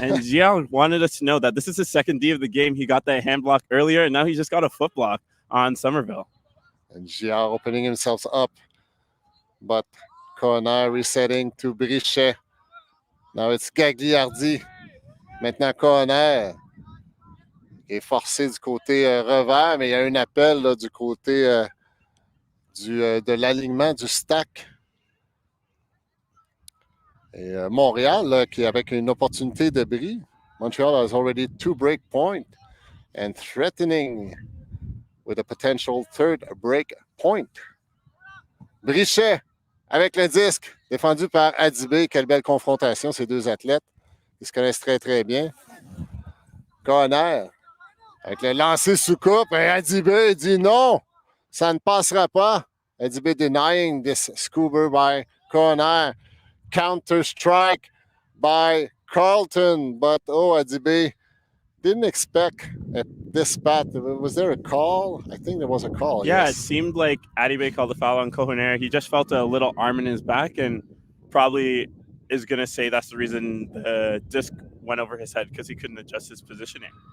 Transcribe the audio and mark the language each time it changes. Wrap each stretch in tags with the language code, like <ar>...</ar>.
<en>And Giard wanted us to know that this is his second D of the game. He got that hand block earlier, and now he just got a foot block on Somerville. And Giard opening himself up, but Connor resetting to Brichet. Now it's Gagliardi.</en> <fr>Maintenant</fr> <en>Connor.</en> <fr>est forcé du côté revers, mais il y a un appel là, du côté de l'alignement du stack. Et Montréal, là, qui avec une opportunité de bris.</fr> <en>Montreal has already 2 break points and threatening with a potential third break point.</en> <fr>Brichet avec le disque, défendu par Adibé. Quelle belle confrontation, ces deux athlètes. Ils se connaissent très, très bien. Conner avec le lancer sous coupe. Et Adibé dit non, ça ne passera pas.</fr> <en>Adibé denying this scuba by Conner. Counter strike by Carleton, but Adibé didn't expect this bat. Was there a call? I think there was a call. Yeah, yes. It seemed like Adibe called a foul on Cohonair. He just felt a little arm in his back and probably is going to say that's the reason the disc went over his head because he couldn't adjust his positioning.</en>